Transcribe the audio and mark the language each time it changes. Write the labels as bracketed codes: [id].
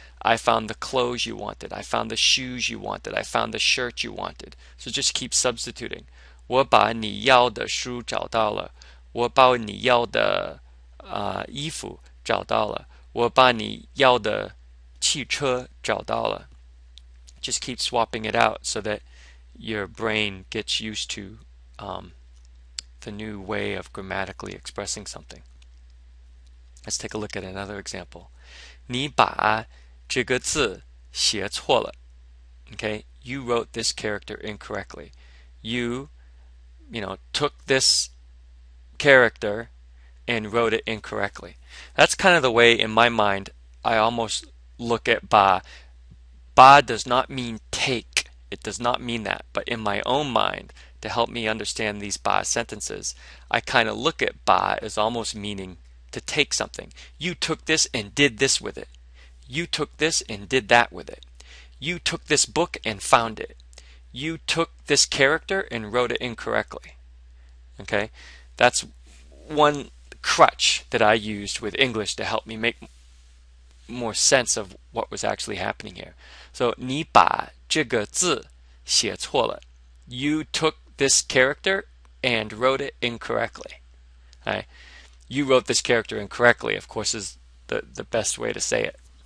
[en] I found the clothes you wanted. I found the shoes you wanted. I found the shirt you wanted. So just keep substituting. [zh] 我把你要的书找到了。我把你要的衣服找到了。我把你要的汽车找到了. [en] Just keep swapping it out so that your brain gets used to the new way of grammatically expressing something. Let's take a look at another example. [zh] 你把这个字写错了. [en] Okay, you wrote this character incorrectly. You took this character and wrote it incorrectly. That's kind of the way, in my mind, I almost look at ba. Ba does not mean take. It does not mean that. But in my own mind, to help me understand these ba sentences, I kind of look at ba as almost meaning to take something. You took this and did this with it. You took this and did that with it. You took this book and found it. You took this character and wrote it incorrectly. Okay? That's one crutch that I used with English to help me make more sense of what was actually happening here. [zh] So, 你把这个字写错了. [en] You took this character and wrote it incorrectly. Okay? You wrote this character incorrectly, of course, is the best way to say it.